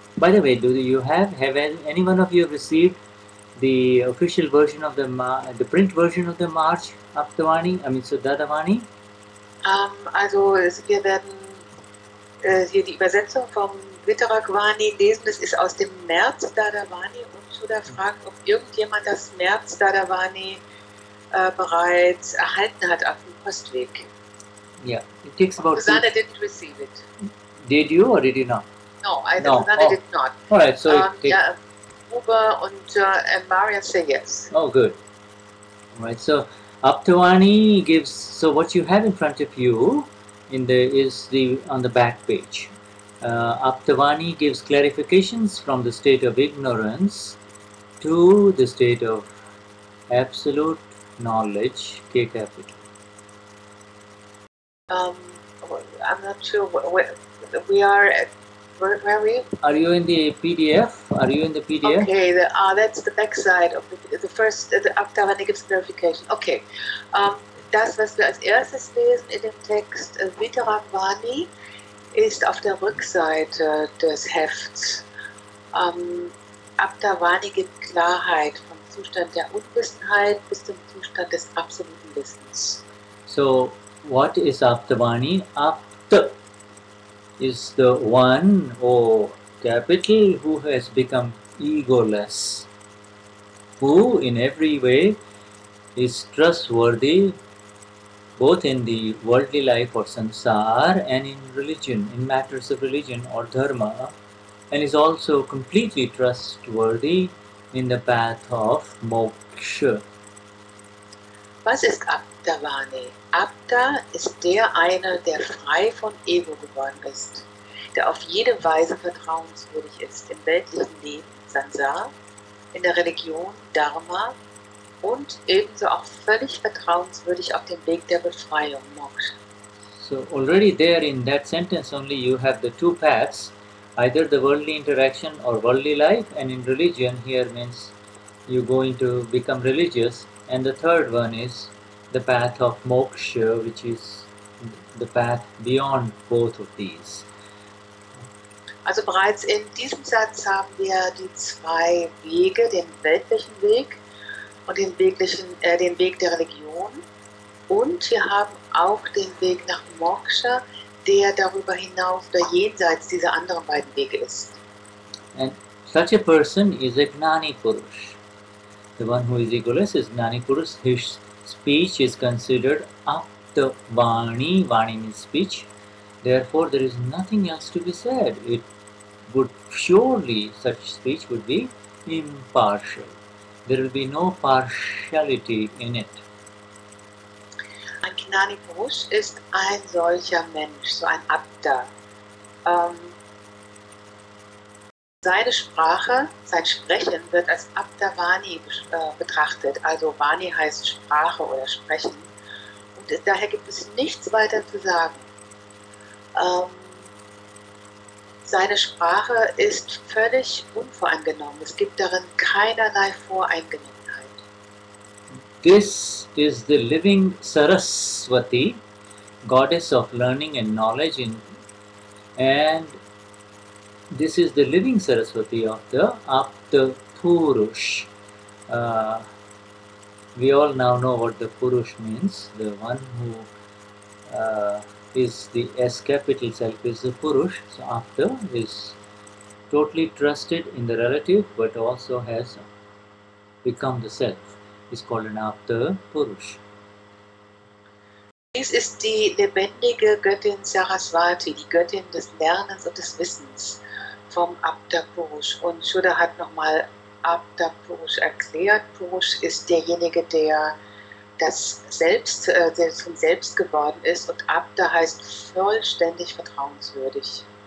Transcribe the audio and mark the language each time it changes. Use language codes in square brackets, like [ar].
[en] By the way, have any one of you received the official version of the print version of the March Aptavani? I mean, so Dadavani. [de] Also wir werden hier die Übersetzung vom Vitarag Vani lesen. Das ist aus dem März Dadavani und Shuddha fragt, ob irgendjemand das März Dadavani bereits erhalten hat auf dem Postweg. [en] Yeah, it takes about. Susanne didn't receive it. Did you or did you not? No, Susanne did not. All right, so yeah, Uber and Maria say yes. Oh, good. All right, so Aptavani gives. So what you have in front of you on the back page. Aptavani gives clarifications from the state of ignorance to the state of absolute knowledge, K capital. I'm not sure where we are at. Where are we? Are you in the PDF? Okay, that's the back side of the first, the Aptavani gives clarification. [de] Okay, das, was wir als erstes lesen in dem Text Vitarag Vani, ist auf der Rückseite des Hefts. Aptavani gibt Klarheit vom Zustand der Unwissenheit bis zum Zustand des absoluten Wissens. [en] So, what is Aptavani? Apta is the one, O capital, who has become egoless, who in every way is trustworthy both in the worldly life or samsara and in religion, in matters of religion or dharma, and is also completely trustworthy in the path of moksha. [de] Was ist Aptavani? Apta ist der eine, der frei von Ego geworden ist, der auf jede Weise vertrauenswürdig ist, im weltlichen Leben, Sansara, in der Religion, Dharma und ebenso auch völlig vertrauenswürdig auf dem Weg der Befreiung, Moksha. [en] So already there in that sentence only you have the two paths, either the worldly interaction or worldly life, and in religion here means you going to become religious, and the third one is the path of moksha, which is the path beyond both of these. [de] Also bereits in diesem Satz haben wir die zwei Wege, den weltlichen Weg und den Weg der Religion, und wir haben auch den Weg nach Moksha, der darüber hinaus oder jenseits dieser anderen beiden Wege ist. [en] And such a person is a Gnani Purush. The one who is egoless is Gnani Purush. His speech is considered Aptavani. Vani means speech. Therefore, there is nothing else to be said. It would surely, such speech would be impartial. There will be no partiality in it. [de] Ein Gnani Purush ist ein solcher Mensch, so ein Apta. Seine Sprache, sein Sprechen wird als Aptavani betrachtet. Also Vani heißt Sprache oder Sprechen. Und daher gibt es nichts weiter zu sagen. Seine Sprache ist völlig unvoreingenommen. Es gibt darin keinerlei Voreingenommenheit. [en] This is the living Saraswati, goddess of learning and knowledge, and this is the living Saraswati of the Apta Purush. We all now know what the Purush means. The one who is the S capital self is the Purush. So Apta is totally trusted in the relative but also has become the self, is called an Apta Purush. [de] Dies ist die lebendige Göttin Saraswati, die Göttin des Lernens und des Wissens vom Aptapurush. Und Shuddha hat nochmal Aptapurush erklärt. Purush ist derjenige, der das Selbst, der zum Selbst geworden ist, und Apta heißt vollständig vertrauenswürdig.